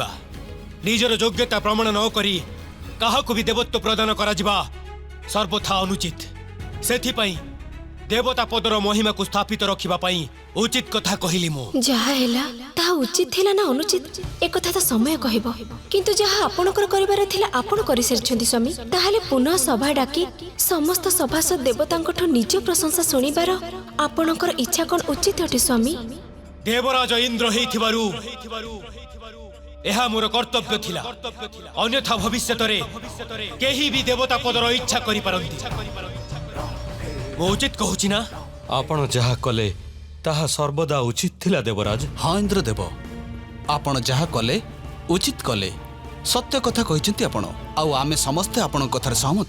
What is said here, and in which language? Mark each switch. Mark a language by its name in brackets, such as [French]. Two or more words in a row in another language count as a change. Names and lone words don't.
[Odia] ନିଜର ଯୋଗ୍ୟତା ପ୍ରମାଣ ନ କରି କାହାକୁ ଭି ଦେବତ୍ୱ ପ୍ରଦାନ କରା ଯିବା ସର୍ବଥା ଅନୁଚିତ। ସେଥି ପାଇଁ ଦେବତା ପଦର ମହିମା କୁ ସ୍ଥାପିତ ରଖିବା ପାଇଁ ଉଚିତ କଥା କହିଲି ମୁଁ। ଯାହା ହେଲା ତାହା ଉଚିତ ଥିଲା ନା ଅନୁଚିତ ଏ କଥା ତ ସମୟ କହିବ, କିନ୍ତୁ ଯାହା ଆପଣଙ୍କର କରିବାର ଥିଲା ଆପଣ କରି ସାରିଛନ୍ତି ସ୍ୱାମୀ। ତାହାଲେ ପୁନଃ ସଭା ଡାକି ସମସ୍ତ ସଭାସଦ ଦେବତାଙ୍କଠୁ ନିଜ ପ୍ରଶଂସା ଶୁଣିବାର ଆପଣଙ୍କର ଇଚ୍ଛା କେଉଁ ଉଚିତ ଅଟେ ସ୍ୱାମୀ? ଦେବରାଜ ଇନ୍ଦ୍ର ହୋଇଥିବାରୁ ଏହା ମୋର କର୍ତ୍ତବ୍ୟ ଥିଲା, ଅନ୍ୟଥା ଭବିଷ୍ୟତ ରେ କେହି ଭି ଦେବତା ପଦର ଇଚ୍ଛା କରି ପାରନ୍ତି। ମୁଁ ଉଚିତ କହୁଛି ନା? ଆପଣ ଯାହା କଲେ ତାହା ସର୍ବଦା ଉଚିତ ଥିଲା ଦେବରାଜ। ହଁ ଇନ୍ଦ୍ରଦେବ, ଆପଣ ଯାହା କଲେ ଉଚିତ କଲେ, ସତ୍ୟ କଥା କହୁଛନ୍ତି ଆପଣ, ଆଉ ଆମେ ସମସ୍ତେ ଆପଣ କଥାର ସହମତ।